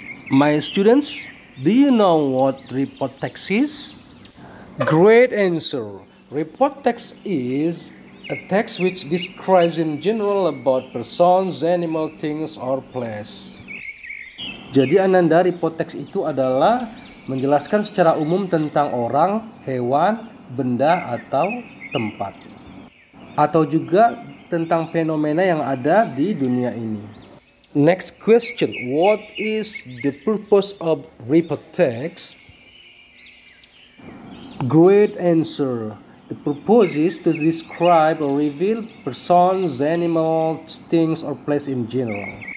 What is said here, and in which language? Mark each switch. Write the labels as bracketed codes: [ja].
[en] My students, do you know what report text is? Great answer. Report text is a text which describes in general about persons, animal, things, or place. [id] Jadi Ananda, report text itu adalah menjelaskan secara umum tentang orang, hewan, benda, atau tempat. Atau juga tentang fenomena yang ada di dunia ini. [en] Next question, what is the purpose of report text? Great answer. The purpose is to describe or reveal persons, animals, things, or place in general.